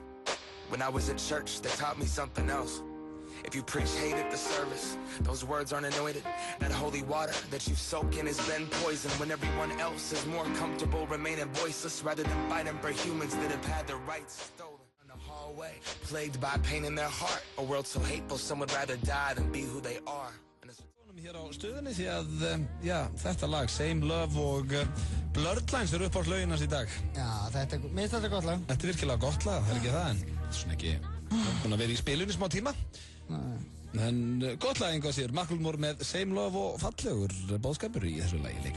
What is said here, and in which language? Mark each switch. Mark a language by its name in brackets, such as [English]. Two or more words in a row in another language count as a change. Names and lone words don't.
[English] When I was at church, they taught me something else. If you preach hate at the service, those words aren't anointed. That holy water that you soak in has been poisoned when everyone else is more comfortable remaining voiceless rather than fighting for humans that have had their rights stolen. In the hallway, plagued by pain in their heart. A world so hateful, some would rather die than be who they are. [Icelandic] Hér á stöðinni því að, já, þetta lag, Same Love og Blurred Lines upp á löginans í dag. Já, mér finnst þetta gott lag. Þetta er virkilega gott lag, það er ekki það, en þetta er svona ekki búin að vera í spilunni smá tíma. En gott lag einhvað sér, Macklemore með Same Love og fallegur boðskapur í þessu lagi líka.